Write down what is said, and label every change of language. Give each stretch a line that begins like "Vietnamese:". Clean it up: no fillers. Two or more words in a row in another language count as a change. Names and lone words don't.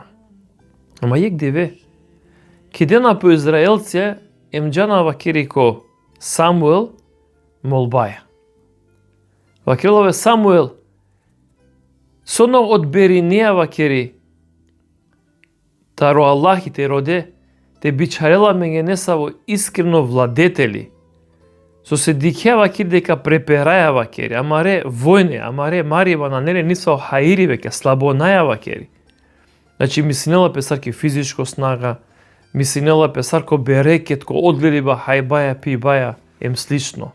Romany: Ама јек диве, кидена по израелција емџана вакери ко Самуел молбаја. Вакерилове Самуел, соно одберинеја вакери, таро Аллах и те роде, те бичарела меѓенесаво
Macedonian: искрено владетели,
Romany: со се дикја вакери дека препераја вакери, амаре војне, амаре марива на неле нисо хаири веќе, слабонаја вакери. Значи мислинела песарки
Macedonian: физичко снага,
Romany: мислинела песарко берекет, ко одгледи ба хајбаја, пибаја,
Macedonian: ем слично.